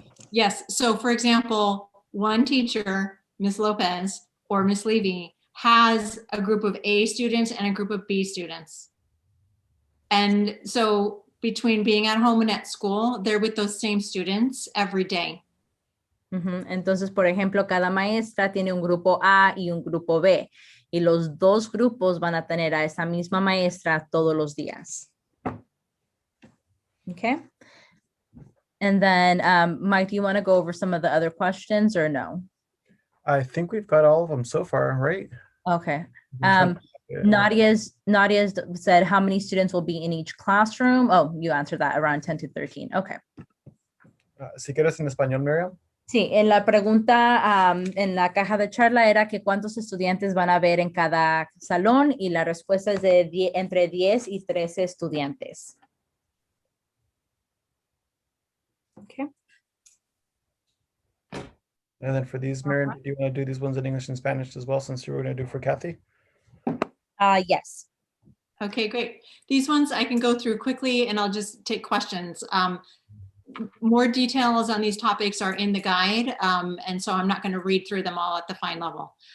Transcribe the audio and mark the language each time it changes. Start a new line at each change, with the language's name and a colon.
English: Yes, so for example, one teacher, Ms. Lopez or Ms. Levy, has a group of A students and a group of B students. And so between being at home and at school, they're with those same students every day.
Spanish: Entonces, por ejemplo, cada maestra tiene un grupo A y un grupo B, y los dos grupos van a tener a esa misma maestra todos los días.
English: Okay. And then, Mike, do you want to go over some of the other questions or no? I think we've got all of them so far, right? Okay. Nadia's said how many students will be in each classroom? Oh, you answered that, around 10 to 13. Okay.
Spanish: Si quieres en español, Miriam. Sí, en la pregunta en la caja de charla era que cuántos estudiantes van a haber en cada salón y la respuesta es de entre 10 y 13 estudiantes.
English: Okay. And then for these, Miriam, do you want to do these ones in English and Spanish as well, since you were going to do for Kathy? Yes. Okay, great. These ones I can go through quickly and I'll just take questions. More details on these topics are in the guide, and so I'm not going to read through them all at the fine level.